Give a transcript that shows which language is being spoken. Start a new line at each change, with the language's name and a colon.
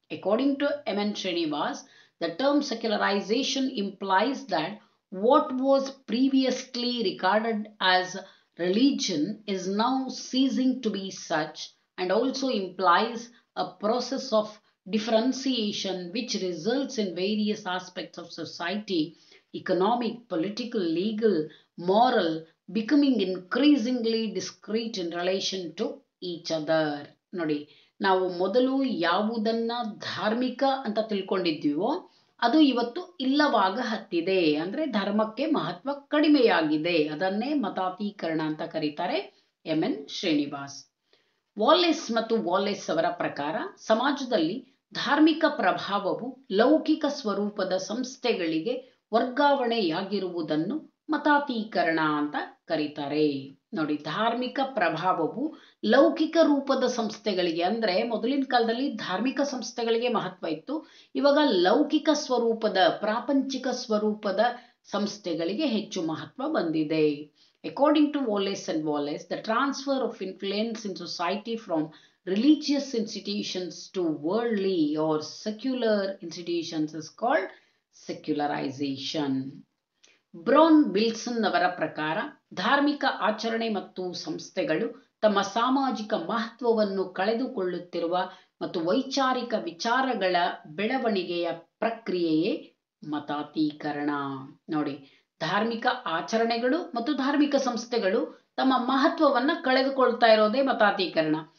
English: According to MN Srinivas, the term secularization implies that what was previously regarded as religion is now ceasing to be such, and also implies a process of differentiation which results in various aspects of society, economic, political, legal, moral, becoming increasingly discrete in relation to each other.
Kannada: ನೋಡಿ, ನಾವು ಮೊದಲು ಯಾವುದನ್ನ ಧಾರ್ಮಿಕ ಅಂತ ತಿಳ್ಕೊಂಡಿದ್ದೀವೋ ಅದು ಇವತ್ತು ಇಲ್ಲವಾಗ ಹತ್ತಿದೆ, ಅಂದ್ರೆ ಧರ್ಮಕ್ಕೆ ಮಹತ್ವ ಕಡಿಮೆಯಾಗಿದೆ. ಅದನ್ನೇ ಮತಾತೀಕರಣ ಅಂತ ಕರೀತಾರೆ MN ಶ್ರೀನಿವಾಸ್. ವಾಲೆಸ್ ಅವರ ಪ್ರಕಾರ ಸಮಾಜದಲ್ಲಿ ಧಾರ್ಮಿಕ ಪ್ರಭಾವವು ಲೌಕಿಕ ಸ್ವರೂಪದ ಸಂಸ್ಥೆಗಳಿಗೆ ವರ್ಗಾವಣೆಯಾಗಿರುವುದನ್ನು ಮತಾತೀಕರಣ ಅಂತ ಕರೀತಾರೆ. ನೋಡಿ, ಧಾರ್ಮಿಕ ಪ್ರಭಾವವು ಲೌಕಿಕ ರೂಪದ ಸಂಸ್ಥೆಗಳಿಗೆ, ಅಂದ್ರೆ ಮೊದಲಿನ ಕಾಲದಲ್ಲಿ ಧಾರ್ಮಿಕ ಸಂಸ್ಥೆಗಳಿಗೆ ಮಹತ್ವ ಇತ್ತು, ಇವಾಗ ಲೌಕಿಕ ಸ್ವರೂಪದ, ಪ್ರಾಪಂಚಿಕ ಸ್ವರೂಪದ ಸಂಸ್ಥೆಗಳಿಗೆ ಹೆಚ್ಚು ಮಹತ್ವ ಬಂದಿದೆ.
English: According to Wallace and Wallace, the transfer of influence in society from religious institutions to worldly or secular institutions is called secularization.
Kannada: Brown Wilson ಅವರ ಪ್ರಕಾರ ಧಾರ್ಮಿಕ ಆಚರಣೆ ಮತ್ತು ಸಂಸ್ಥೆಗಳು ತಮ್ಮ ಸಾಮಾಜಿಕ ಮಹತ್ವವನ್ನು ಕಳೆದುಕೊಳ್ಳುತ್ತಿರುವ ಮತ್ತು ವೈಚಾರಿಕ ವಿಚಾರಗಳ ಬೆಳವಣಿಗೆಯ ಪ್ರಕ್ರಿಯೆಯೇ ಮತಾತೀಕರಣ. ನೋಡಿ, ಧಾರ್ಮಿಕ ಆಚರಣೆಗಳು ಮತ್ತು ಧಾರ್ಮಿಕ ಸಂಸ್ಥೆಗಳು ತಮ್ಮ ಮಹತ್ವವನ್ನ ಕಳೆದುಕೊಳ್ತಾ ಇರೋದೇ ಮತಾತೀಕರಣ.